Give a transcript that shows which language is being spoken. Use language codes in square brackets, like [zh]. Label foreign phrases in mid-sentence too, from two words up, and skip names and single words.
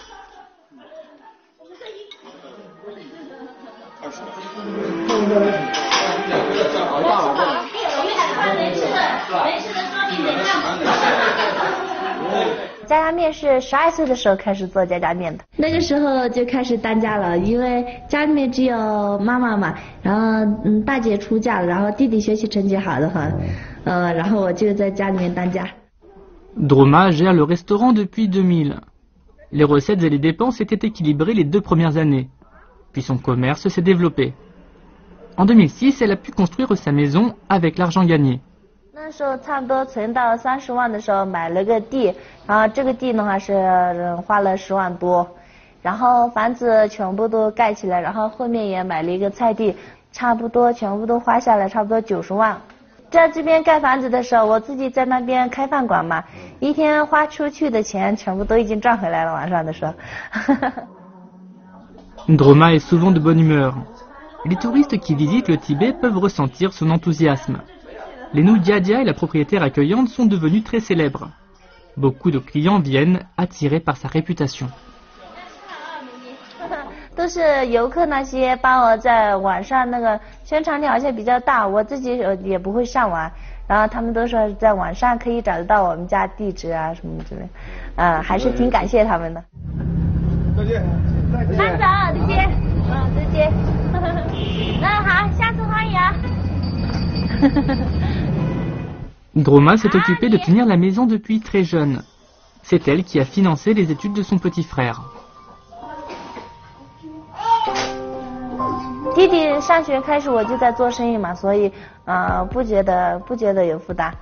[zh] 12 岁的时候开始做家家面的，那个时候就开始当家了，因为家里面只有妈妈嘛，然后大姐出嫁了，然后弟弟学习成绩好的话，然后我就在家里面当家。 [fr] Droma gère le restaurant depuis 2000. Les recettes et les dépenses étaient équilibrées les 2 premières années. Puis son commerce s'est développé. En 2006, elle a pu construire sa maison avec l'argent gagné. [zh] 那时候差不多存到30万的时候买了个地，然后这个地的话是花了10万多，然后房子全部都盖起来，然后后面也买了一个菜地，差不多全部都花下来差不多90万。在这边盖房子的时候，我自己在那边开饭馆嘛，一天花出去的钱全部都已经赚回来了，晚上的时候。 [fr] Droma est souvent de bonne humeur. Les touristes qui visitent le Tibet peuvent ressentir son enthousiasme. Les nouilles jiajia et la propriétaire accueillante sont devenus très célèbres. Beaucoup de clients viennent attirés par sa réputation. [zh] 都是游客那些帮我在网上那个宣传力好像比较大，我自己也不会上网，然后他们都说在网上可以找得到我们家地址啊什么之类，还是挺感谢他们的。再见。慢走，再见。再见。那好，下次欢迎啊。 [fr] Groma s'est occupée de tenir la maison depuis très jeune. C'est elle qui a financé les études de son petit frère. [zh] 弟弟上学开始我就在做生意嘛，所以不觉得有负担。